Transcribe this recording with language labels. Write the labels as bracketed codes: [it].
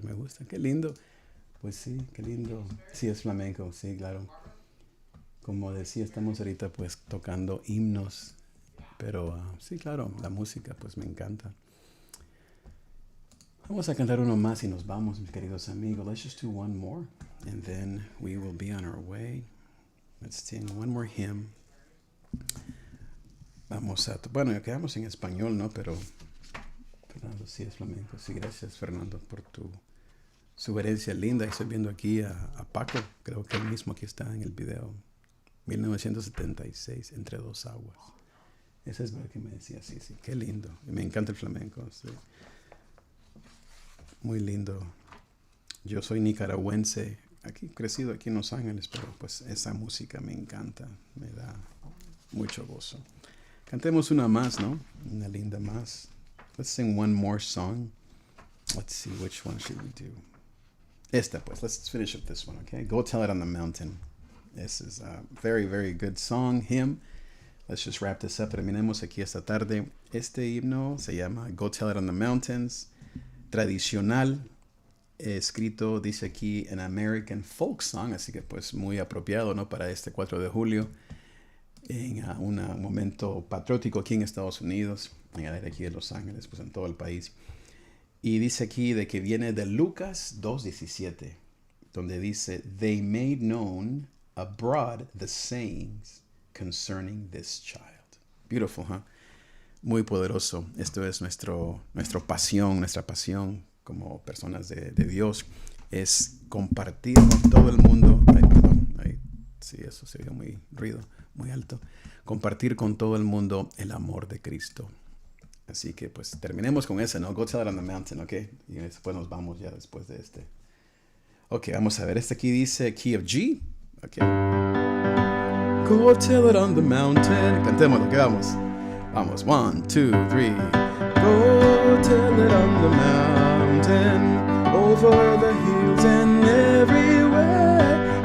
[es] Me gusta. Qué lindo. Pues sí, qué lindo. Sí, es flamenco. Sí, claro. Como decía, estamos ahorita pues tocando himnos. Pero sí, claro, la música pues me encanta. Vamos a cantar uno más y nos vamos, mis queridos amigos. [en] Let's just do one more. And then we will be on our way. Let's sing one more hymn. [es] Vamos a... Bueno, ya quedamos en español, ¿no? Pero Fernando sí es flamenco. Sí, gracias, Fernando, por tu sugerencia linda. Estoy viendo aquí a Paco. Creo que él mismo aquí está en el video. 1976, Entre Dos Aguas. Ese es lo que me decía. Sí, sí, qué lindo. Me encanta el flamenco. Sí. Muy lindo. Yo soy nicaragüense. Aquí, crecido aquí en Los Ángeles, pero pues esa música me encanta. Me da mucho gozo. Cantemos una más, ¿no? Una linda más. [en] Let's sing one more song. Let's see, which one should we do? Esta, pues. Let's finish with this one, okay? Go Tell It on the Mountain. This is a very, very good song, hymn. Let's just wrap this up. [es] Terminemos aquí esta tarde. Este himno se llama Go Tell It on the Mountains. Tradicional. Escrito, dice aquí, an American folk song. Así que, pues, muy apropiado, ¿no? Para este 4 de julio. en un momento patriótico aquí en Estados Unidos, en el aire aquí de Los Ángeles, pues en todo el país. Y dice aquí de que viene de Lucas 2:17, donde dice, they made known abroad the sayings concerning this child. Beautiful, huh? Muy poderoso. Esto es nuestra pasión como personas de Dios, es compartir con todo el mundo. Ay, perdón, sí, eso se dio muy alto. Compartir con todo el mundo el amor de Cristo. Así que pues terminemos con ese, ¿no? Go tell it on the mountain, ¿ok? Y después nos vamos ya después de este. Ok, vamos a ver. Este aquí dice key of G. Ok. Go tell it on the mountain. Cantémoslo, que vamos. Vamos, 1, 2, 3. [en] Go tell it on the mountain, over the hills and everywhere.